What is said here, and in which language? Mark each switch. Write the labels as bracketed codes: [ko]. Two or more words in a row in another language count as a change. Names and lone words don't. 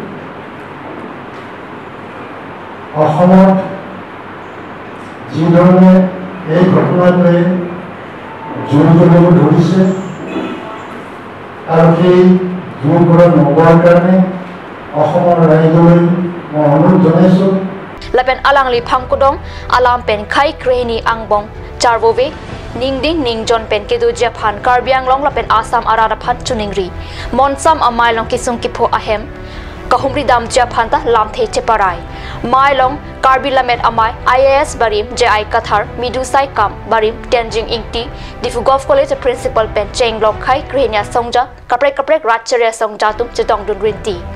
[as] অসমত যিধৰণে এই ঘটনাটোৱে জোৰ কৰিব ধৰিছে আৰু সেই জোৰবোৰত নগোৱাৰ কাৰণে অসমৰ ৰাইজলৈ [mjw] Lapen alang li phangkudong alam pen khai kreni angbong charvove ningding ningjon pen kedu japhan karbiang long lapen Assam arara phan chuningri monsam amai long kisung kipho ahem kahumri dam japhan ta lam the cheparai mai long karbi lamet amai IAS barim JI kathar midusai kam barim tenjing ingti Difu Golf College principal pen chenglok khai krenia songja kaprek ratcheria songja tum chetong dun rinti